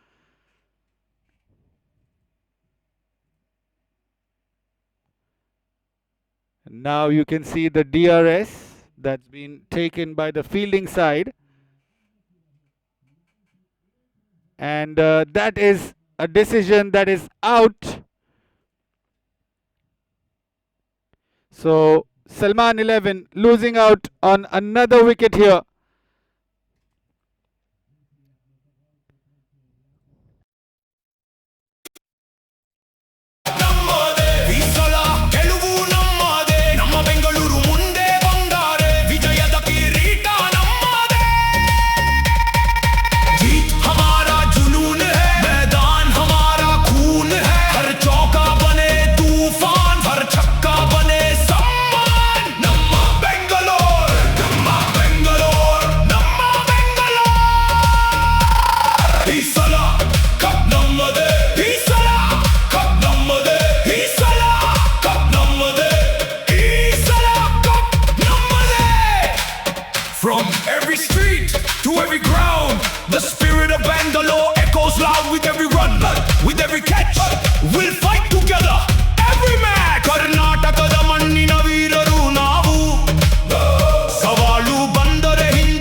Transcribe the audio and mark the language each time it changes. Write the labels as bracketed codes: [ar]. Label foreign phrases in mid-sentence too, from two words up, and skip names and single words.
[en] Now you can see the DRS that's been taken by the fielding side, and that is a decision that is out. So Salman 11 losing out on another wicket here. [kn] ನಮ್ಮದೇ ಈ ಸಲ ಗೆಲುವು ನಮ್ಮದೇ ನಮ್ಮ ಬೆಂಗಳೂರು ಮುಂದೆ ಬಂದಾರೆ ವಿಜಯದ ಕಿರೀಟ ನಮ್ಮದೇ [hi] जीत हमारा जुनून है मैदान हमारा खून है हर चौका बने तूफान हर छक्का बने सम्मान [kn] ನಮ್ಮ ಬೆಂಗಳೂರು ನಮ್ಮ ಬೆಂಗಳೂರು ನಮ್ಮ ಬೆಂಗಳೂರು ಈ ಸಲ ಕಪ್ ನಮ್ಮದೇ ಈ ಸಲ ಕಪ್ ನಮ್ಮದೇ ಈ ಸಲ ಕಪ್ ನಮ್ಮದೇ ಈ ಸಲ ಕಪ್ ನಮ್ಮದೇ [en] From every street to every ground, the spirit of Bangalore echoes loud with every run, with every catch. We'll fight together every match. [kn] ಕರ್ನಾಟಕದ ಮಣ್ಣಿನ ವೀರರು ನಾವು ಸವಾಲು ಬಂದರೆ